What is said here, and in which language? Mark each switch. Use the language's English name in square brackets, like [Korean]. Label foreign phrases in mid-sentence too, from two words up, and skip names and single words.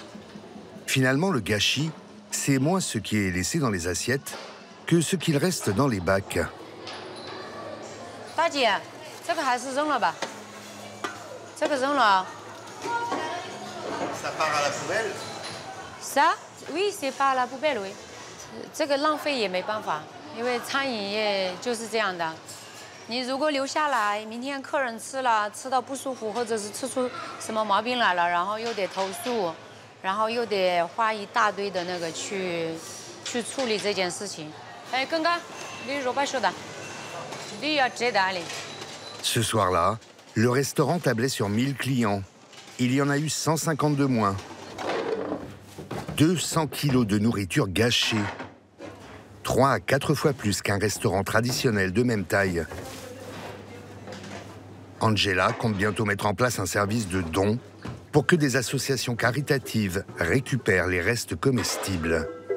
[French] Finalement, le gâchis, c'est moins ce qui est laissé dans les assiettes que ce qu'il reste dans les bacs. Ça part à la poubelle? Ça? Oui, c'est pas à la poubelle, oui. [Chinese] 这个浪费也没办法，因为餐饮业就是这样的。你如果留下来，明天客人吃了，吃到不舒服，或者是吃出什么毛病来了，然后又得投诉，然后又得花一大堆的那个去处理这件事情。哎，刚刚你如果说的，你要接单哩。 [French] Ce soir-là, le restaurant tablait sur 1000 clients. Il y en a eu 150 de moins. 200 kilos de nourriture gâchée. 3 à 4 fois plus qu'un restaurant traditionnel de même taille. Angela compte bientôt mettre en place un service de dons pour que des associations caritatives récupèrent les restes comestibles.